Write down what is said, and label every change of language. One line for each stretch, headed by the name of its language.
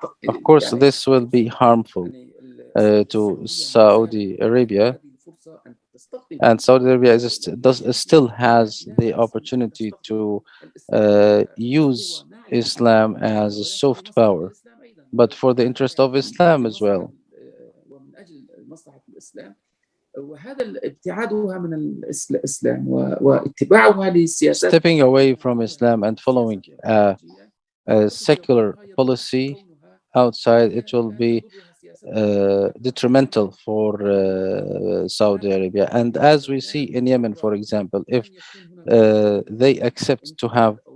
English: Of course, this will be harmful to Saudi Arabia, and Saudi Arabia still has the opportunity to use Islam as a soft power, but for the interest of Islam as well.
Arabic: ومن أجل مصلحة الإسلام، وهذا ابتعادها من الإسلام واتباعها للسياسات
English: Stepping away from Islam and following a secular policy outside, it will be detrimental for Saudi Arabia. And as we see in Yemen, for example, if they accept to have